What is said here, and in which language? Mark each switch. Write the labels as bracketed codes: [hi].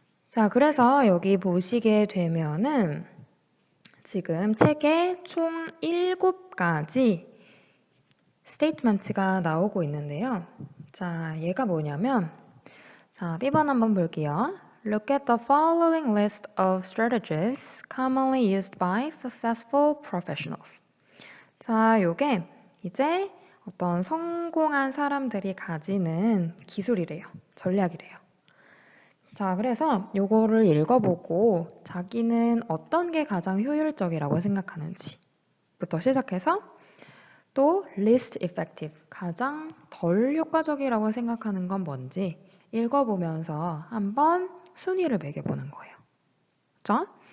[ko] 자, 그래서 여기 보시게 되면은 지금 책에 총 7가지 스테이트먼트가 나오고 있는데요. 자, 얘가 뭐냐면 자, B번 한번 볼게요. [en] Look at the following list of strategies commonly used by successful professionals. [ko] 자, 요게 이제 어떤 성공한 사람들이 가지는 기술이래요. 전략이래요. 자, 그래서 요거를 읽어보고 자기는 어떤 게 가장 효율적이라고 생각하는지부터 시작해서 또 [en] least effective, [ko] 가장 덜 효과적이라고 생각하는 건 뭔지 읽어보면서 한번 순위를 매겨보는 거예요. 그죠?